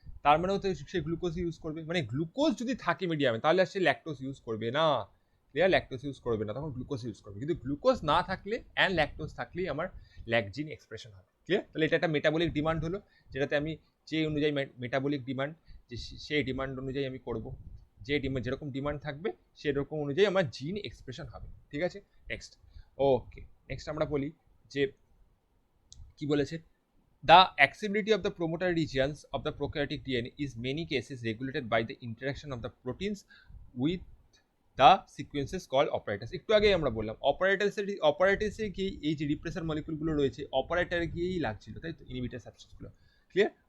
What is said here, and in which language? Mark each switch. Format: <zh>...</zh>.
<bn>তার মানেও তো সে গ্লুকোজ ইউজ করবে, মানে গ্লুকোজ যদি থাকে মিডিয়ামে তাহলে আর সে ল্যাকটোজ ইউজ করবে না, ক্লিয়ার, ল্যাকটোজ ইউজ করবে না, তখন গ্লুকোজ ইউজ করবে। কিন্তু গ্লুকোজ না থাকলে অ্যান্ড ল্যাকটোজ থাকলেই আমার ল্যাকজিন এক্সপ্রেশন হবে, ক্লিয়ার। তাহলে এটা একটা মেটাবলিক ডিমান্ড হলো, যেটাতে আমি যে অনুযায়ী মেটাবলিক ডিমান্ড, যে সেই ডিমান্ড অনুযায়ী আমি করব, যে যেরকম ডিমান্ড থাকবে সেরকম অনুযায়ী আমার জিন এক্সপ্রেশন হবে, ঠিক আছে।</bn> <en>next, okay, next</en> <bn>আমরা বলি যে কি বলেছে,</bn> <en>the accessibility of the promoter regions of the prokaryotic DNA is many cases regulated by the interaction of the proteins with the sequences called operators।</en> <bn>একটু আগে আমরা বললাম অপারেটার্সে কি এই যে রিপ্রেসার মলিকুলগুলো রয়েছে অপারেটরে গিয়েই লাগছিল, তাই তো, ইনহিবিটর সাবস্টেন্সগুলো, ক্লিয়ার।</bn>